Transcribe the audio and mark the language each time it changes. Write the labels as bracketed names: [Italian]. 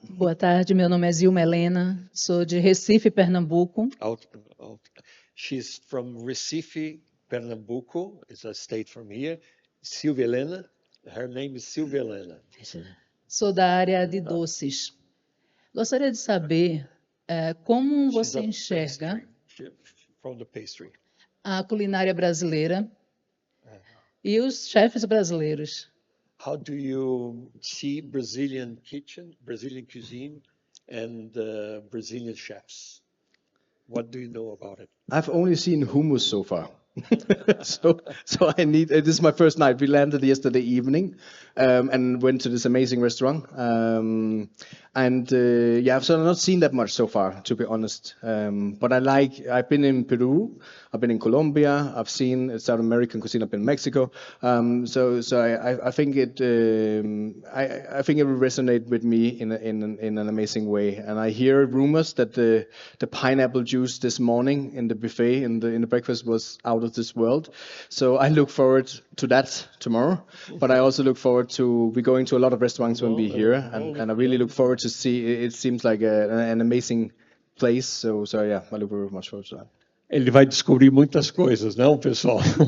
[Portuguese] Boa tarde, meu nome é Zilma Helena, sou de Recife, Pernambuco. [English] She's from Recife, Pernambuco. It's a state from here. Silvia Helena. Her name is Silvia Helena. [Portuguese] Sou da área de doces. Gostaria de saber como você enxerga [English] From the pastry. [Portuguese] a culinária brasileira e os chefes brasileiros. [English] How do you see Brazilian cuisine, and Brazilian chefs? What do you know about it? I've only seen hummus so far. so I need. This is my first night. We landed yesterday evening, and went to this amazing restaurant. Yeah, so I've not seen that much so far, to be honest. But I've been in Peru, I've been in Colombia, I've seen South American cuisine, I've been in Mexico. I think it will resonate with me in an amazing way. And I hear rumors that the pineapple juice this morning in the buffet in the breakfast was out of this world. So I look forward to that tomorrow. But I also look forward to we going to a lot of restaurants when we're here, and I really look forward to see. It seems like an amazing place. So yeah, I look very much forward to that. [Portuguese] Ele vai descobrir muitas coisas, não, pessoal?